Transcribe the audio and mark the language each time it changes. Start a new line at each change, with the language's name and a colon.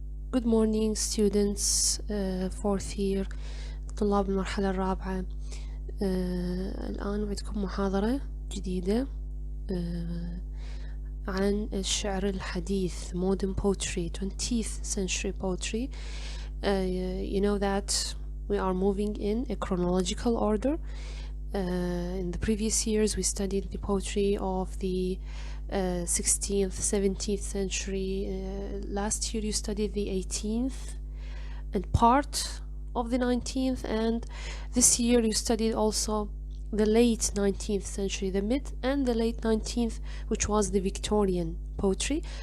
English: Good morning students, fourth year
Arabic: طلاب المرحلة الرابعة. الآن عندكم محاضرة جديدة عن الشعر الحديث
English: modern poetry 20th century poetry. You know that we are moving in a chronological order. In the previous years we studied the poetry of the 16th, 17th century. Last year you studied the 18th and part of the 19th, and this year you studied also the late 19th century, the mid and the late 19th, which was the Victorian poetry.